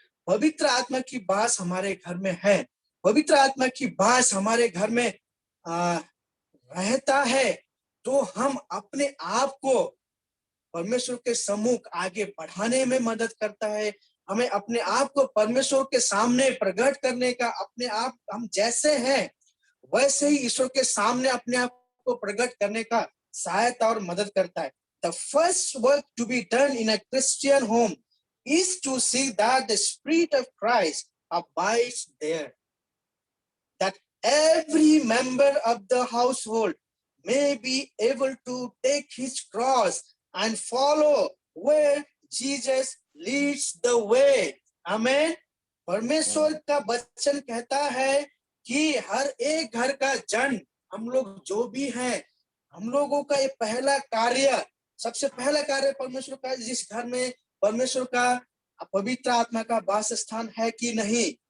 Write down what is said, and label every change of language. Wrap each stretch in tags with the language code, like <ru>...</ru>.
<hi>पवित्र आत्मा की वास हमारे घर में है। पवित्र आत्मा की वास हमारे घर में रहता है, तो हम अपने आप को परमेश्वर के सम्मुख आगे बढ़ाने में मदद करता है। हमें अपने आप को परमेश्वर के सामने प्रकट करने का, अपने आप हम जैसे हैं वैसे ही ईश्वर के सामने अपने आप को प्रकट करने का सहायता और मदद करता है।</hi> <en>The first work to be done in a Christian home is to see that the Spirit of Christ abides there, that every member of the household may be able to take his cross and follow where Jesus leads the way. Amen.</en> <hi>परमेश्वर का वचन कहता है कि हर एक घर का जन, हम लोग जो भी हैं, हम लोगों का ये पहला कार्य, सबसे पहला कार्य परमेश्वर का, जिस घर में परमेश्वर का पवित्र आत्मा का वास स्थान है कि नहीं।</hi>